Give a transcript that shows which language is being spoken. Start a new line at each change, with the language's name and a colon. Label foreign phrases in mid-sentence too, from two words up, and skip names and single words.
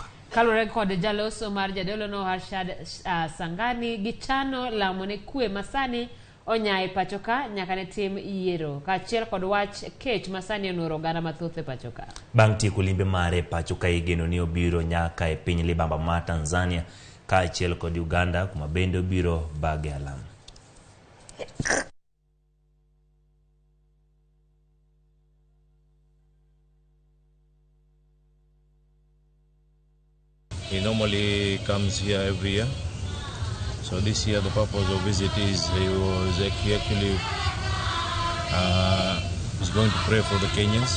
Luo (Kenya and Tanzania): Kalure kod jaloso mar jadolo no Harshad Sangani gichano lamo ne kwe masani onyae pachoka nyaka ne tim yiero ka achiel kod wach kech masani onuro gana mathoth e pachoka. Bang' tieko limbe mare pachoka igeno ni obiro nyaka e piny libamba ma Tanzania ka achiel kod Uganda kuma bende obiro bage alam.
English: He normally comes here every year. So this year the purpose of visit is he actually is going to pray for the Kenyans.